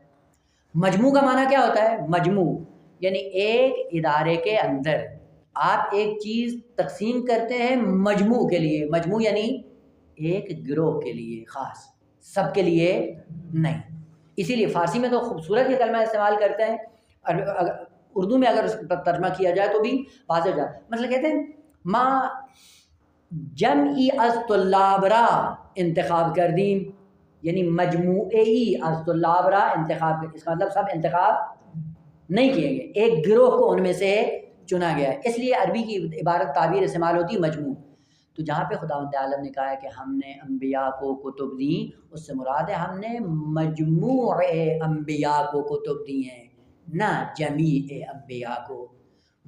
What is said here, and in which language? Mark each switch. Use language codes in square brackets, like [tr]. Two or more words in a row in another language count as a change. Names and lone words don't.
[ur] مجموع کا معنی کیا ہوتا ہے؟ مجموع یعنی ایک ادارے کے اندر آپ ایک چیز تقسیم کرتے ہیں مجموع کے لیے، مجموع یعنی ایک گروہ کے لیے خاص، سب کے لیے نہیں۔ اسی لیے فارسی میں تو خوبصورت یہ کلمہ استعمال کرتے ہیں، اردو میں اگر اس کا ترجمہ کیا جائے تو بھی واضح ہو جائے۔ مثلا کہتے ہیں [fa] ما جمعی از طلاب را انتخاب کردیم، یعنی مجموعی از طلاب را انتخاب، [ur] اس کا مطلب سب انتخاب نہیں کیے گئے، ایک گروہ کو ان میں سے چنا گیا ہے۔ اس لیے عربی کی عبارت تعبیر استعمال ہوتی ہے مجموع۔ تو جہاں پہ خداوند عالم نے کہا ہے کہ ہم نے انبیاء کو کتب دیں، اس سے مراد ہے ہم نے مجموع انبیاء کو کتب دی ہیں، نہ جمیع انبیاء کو۔